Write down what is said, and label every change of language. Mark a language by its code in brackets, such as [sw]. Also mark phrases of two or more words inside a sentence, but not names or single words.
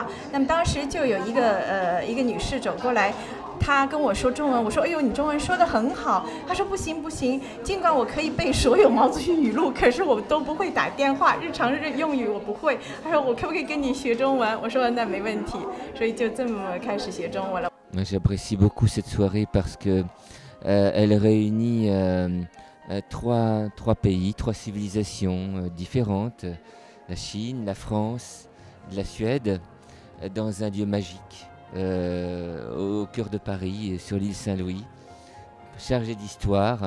[zh] 那么当时就有一个女士走过来。他跟我说中文，我说：“哎呦，你中文说得很好。” 他说：“不行不行，尽管我可以背所有毛主席语录，可是我都不会打电话，日常用语我不会。” 他说：“我可不可以跟你学中文？” 我说：“那没问题。” 所以就这么开始学中文了。 [fr] J'apprécie beaucoup cette soirée parce que elle réunit trois pays, 3 civilisations différentes, la Chine, la France, la Suède, dans un lieu magique. Au cœur de Paris, sur l'île Saint-Louis, chargé d'histoire.